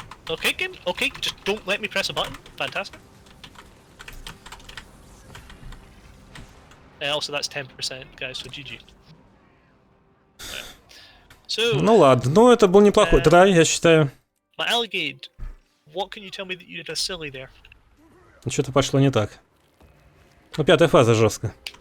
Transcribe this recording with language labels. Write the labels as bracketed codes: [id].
[en] Okay, just don't let me press a button. Fantastic. Also, that's 10%, guys, so GG. So, [ru] ну ладно, ну это был неплохой трай, я считаю. [en] My alligator, what can you tell me that you did a silly there? [ru] Что-то пошло не так. Ну, 5-я фаза жестко.